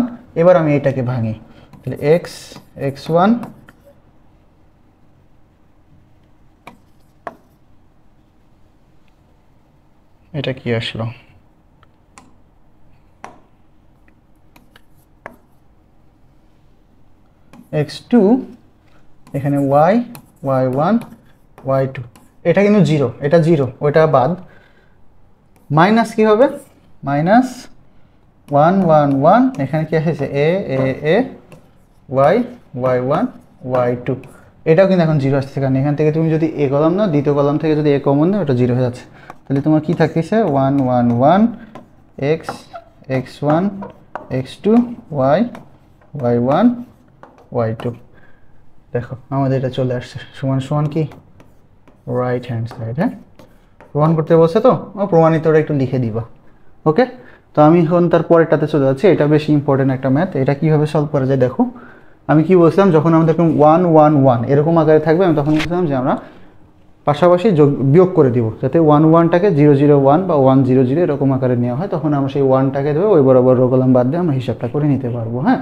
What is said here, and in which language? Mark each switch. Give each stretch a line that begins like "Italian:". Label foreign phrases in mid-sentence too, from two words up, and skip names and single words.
Bangla: এবার আমি এটাকে ভাঙি, তাহলে এক্স এক্স ওয়ান এটা কি আসলো x2, এখানে y y1 y2, এটা কিন্তু 0, এটা 0, ওটা বাদ। মাইনাস কি হবে মাইনাস 1 1 1, এখানে কি আসছে a a a y y1 y2, এটাও কিন্তু এখন 0 আসছে, কারণ এখান থেকে তুমি যদি a কলাম নাও দ্বিতীয় কলাম থেকে যদি a কমন নাও ওটা 0 হয়ে যাচ্ছে। তাহলে তোমার কি থাকতেছে 1 1 1 x x1 x2 y y1 y2। দেখো আমাদের এটা চলে আসছে সমান সমান কি
English: right hand side,
Bangla: হ্যাঁ প্রমাণ করতে বলছে তো প্রমাণিতটা একটু লিখে দিবা, ওকে। তো আমি এখন তার পরেরটাতে চলে যাচ্ছি, এটা বেশি ইম্পর্টেন্ট একটা ম্যাথ। এটা কীভাবে সলভ করা যায় দেখো, আমি কি বলছিলাম যখন আমাদের 1 1 1 এরকম আকারে থাকবে আমি তখন বলছিলাম যে আমরা পাশাপাশি বিয়োগ করে দিব, যাতে 1 1টাকে 0 0 1 বা 1 0 0 এরকম আকারে নেওয়া হয়, তখন আমরা সেই 1টাকে দেবো ওই বরাবর
English: row column
Bangla: বাদ দিয়ে আমরা হিসাবটা করে নিতে পারবো, হ্যাঁ।